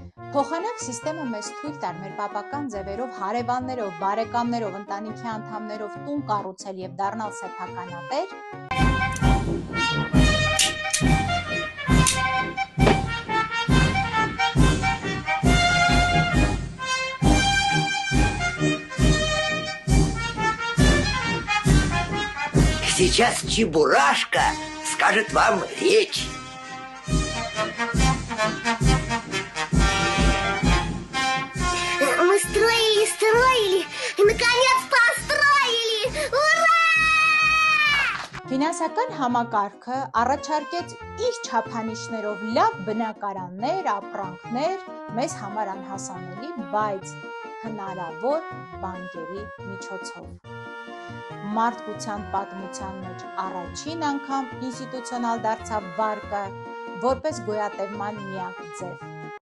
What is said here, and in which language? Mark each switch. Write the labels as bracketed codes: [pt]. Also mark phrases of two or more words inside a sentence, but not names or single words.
[hy] Փոխանակ սիստեմը մեզ թույլ տար մեր պապական ձևերով, հարևաններով, բարեկամներով, ընտանիքի անդամներով տուն կառուցել եւ դառնալ սեփականատեր։ [ru] Сейчас Чебурашка скажет вам речь. Мы строили, и наконец построили! Ура! [hy] Ֆինանսական համակարգը առաջարկեց իր չափանիշներով լավ բնակարաններ, ապրանքներ, մեզ համար անհասանելի, բայց հնարավոր բանկերի միջոցով։ Մարդկության պատմության մեջ առաջին անգամ ինստիտուցիոնալ դարձավ վարկը որպես գոյատևման միակ ձև։